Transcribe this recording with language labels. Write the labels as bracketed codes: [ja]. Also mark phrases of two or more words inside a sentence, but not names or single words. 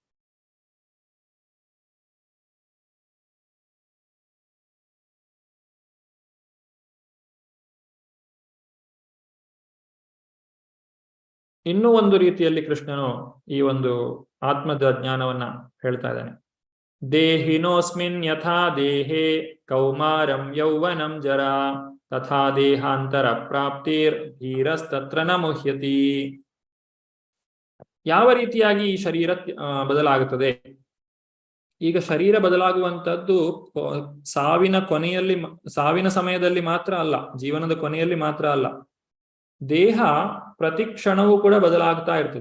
[kn] ಇನ್ನೂ ಒಂದು ರೀತಿಯಲ್ಲಿ ಕೃಷ್ಣನು ಈ ಒಂದು ಆತ್ಮದ ಜ್ಞಾನವನ್ನ ಹೇಳ್ತಾ ಇದ್ದಾನೆ. [sa] ದೇಹಿನೋಸ್ಮಿನ್ ಯಥಾ ದೇಹೇ ಕೌಮಾರಂ ಯೌವನಂ ಜರಾ ತಥಾ ದೇಹಾಂತರ ಪ್ರಾಪ್ತಿರ್ ಧೀರಸ್ತತ್ರ ನ ಮುಹ್ಯತಿ. [kn] ಯಾವ ರೀತಿಯಾಗಿ ಈ ಶರೀರ ಬದಲಾಗುತ್ತದೆ? ಈಗ ಶರೀರ ಬದಲಾಗುವಂತದ್ದು ಸಾವಿನ ಸಮಯದಲ್ಲಿ ಮಾತ್ರ ಅಲ್ಲ, ಜೀವನದ ಕೊನೆಯಲ್ಲಿ ಮಾತ್ರ ಅಲ್ಲ. ದೇಹ ಪ್ರತಿ ಕ್ಷಣವೂ ಕೂಡ ಬದಲಾಗ್ತಾ ಇರ್ತದೆ.